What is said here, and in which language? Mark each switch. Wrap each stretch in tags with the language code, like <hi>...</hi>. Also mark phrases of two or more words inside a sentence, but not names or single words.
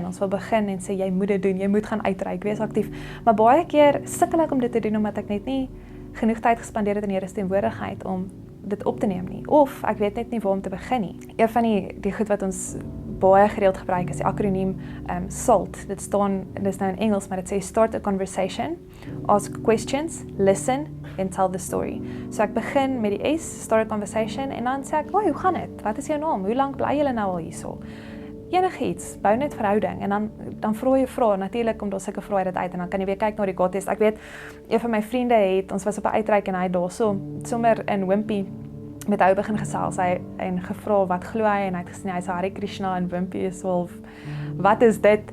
<af>Ons wil begin en sê jy moet dit doen, jy moet gaan uitreik, wees aktief. Maar baie keer sukkel ek om dit te doen omdat ek net nie genoeg tyd gespandeer het in die Here se teenwoordigheid om dit op te neem nie, of ek weet net nie waar om te begin nie. Een van die goed wat ons baie gereeld gebruik is die akroniem SALT. Dit is nou in Engels, maar dit sê</af> <en>start a conversation, ask questions, listen and tell the story.</en> <af>So ek begin met die S,</af> <en>start a conversation,</en> <af>en dan sê ek, hoe gaan dit? Wat is jou naam? Hoe lank bly julle nou al hierso? Enigiets, bou net verhouding, en dan vra jy vrae, natuurlik kom daar sulke vrae dit uit, en dan kan jy weer kyk na die God-test. Ek weet, een van my vriende ons was op 'n uitreik en hy het daarso sommer in Wimpy met hy begin gesels, hy en gevra wat glo hy, en hy het gesê hy is Hare Krishna en Wimpy is wel, wat is dit?</af>